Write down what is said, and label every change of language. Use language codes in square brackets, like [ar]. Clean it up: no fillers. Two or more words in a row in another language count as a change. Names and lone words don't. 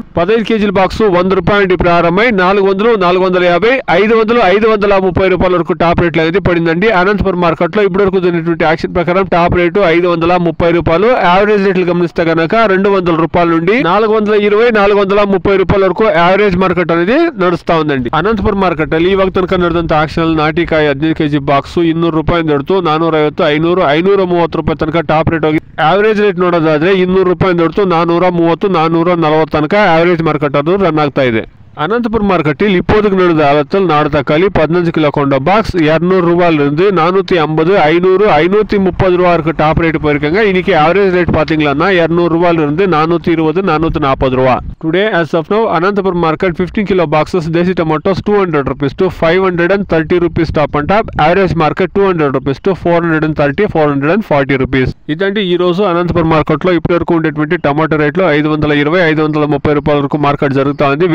[te] 15 కేజీల బాక్స్ 100 రూపాయల నుండి ప్రారంభమై 400, 450, 500, 530 రూపాయల వరకు [en] top rates [te] అనేది పడిందండి. అనంతపురం మార్కెట్లో ఇప్పటివరకు జరిగినటువంటి యాక్షన్ ప్రకారం [en] top rate [te] 530 రూపాయలు. [en] average rates [te] గమనిస్తే కనుక 200 రూపాయల నుండి 420, 430 రూపాయల వరకు [en] average market [te] అనేది నడుస్తా ఉందండి. [kn] అనంతపురం మార్కెట్ ಅಲ್ಲಿ ಇವಾಗ ತನಕ ನಡೆದಂತ ಆಕ್ಷನ್ ನಾಟಿಕಾಯಿ 15 ಕೆಜಿ ಬಾಕ್ಸ್ 200 ರೂಪಾಯಿ ದೊಡ್ತು 450, 500, 530 ರೂಪಾಯಿ ತನಕ [en] top rate [kn] ಹೋಗಿ. [en] average rate [kn] ನೋಡೋದಾದ್ರೆ 200 ರೂಪಾಯಿ ದೊಡ್ತು 430, 440 ತನಕ [en] average market [kn] ಅದು ರನ್ ಆಗ್ತಾ ಇದೆ. [ta] అనంతపురం మార్కెட்டில் இப்போதுக்கு நடந்த ஆழத்தில் நாடு தக்காளி 15 கிலோ கொண்ட பாக்ஸ் 200 ரூபாயிலிருந்து 450, 500, 530 ரூபா இருக்கு [en] top rate [ta] போயிருக்காங்க. இன்னைக்கு [en] average rate [ta] பாத்தீங்கன்னா 200 ரூபாயிலிருந்து 420, 440 ரூபா. [en] டுடே as of now అనంతపురం మార్కెట్ 15 kilo boxes desi tomatoes 200 rupees to 530 rupees top and top. average market 200 rupees to 430, 440 rupees. [te] ఇదండి ఈ రోజు అనంతపురం మార్కెట్ లో ఇప్పటివరకు ఉండేటువంటి టమాటో రేట్లు 520, 530 రూపాయల వరకు మార్కెట్ జరుగుతా ఉంది.